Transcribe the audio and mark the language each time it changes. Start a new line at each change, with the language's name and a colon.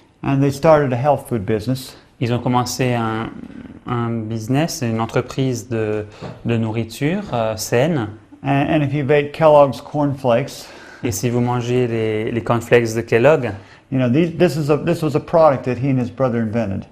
English: And they started a health food business.
French: Ils ont commencé un business, une entreprise de nourriture saine.
English: And if you've ate Kellogg's cornflakes,
French: Et si vous mangez les cornflakes de Kellogg,
English: you know this was a product that he and his brother invented.